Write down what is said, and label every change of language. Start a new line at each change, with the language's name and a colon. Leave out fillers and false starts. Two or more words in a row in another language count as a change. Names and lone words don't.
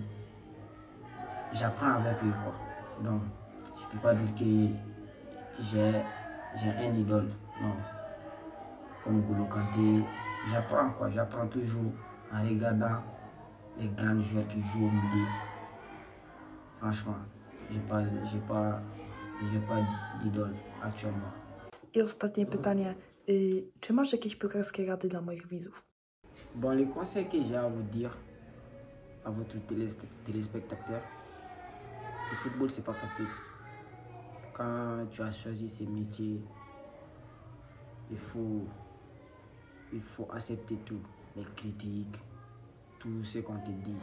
French: J'apprends avec eux, quoi. Donc, je ne peux pas dire que j'ai un idole, non. Comme Golo Kanté, j'apprends, quoi. J'apprends toujours en regardant les grands joueurs qui jouent au milieu. Franchement, j'ai pas d'idole actuellement.
Polish: I ostatnie pytanie. Czy masz jakieś piłkarskie rady dla moich widzów?
French: Bon, les conseils que j'ai à vous dire à votre téléspectateur, le football c'est pas facile. Quand tu as choisi ce métier, il faut accepter tout, les critiques, tout ce qu'on te dit.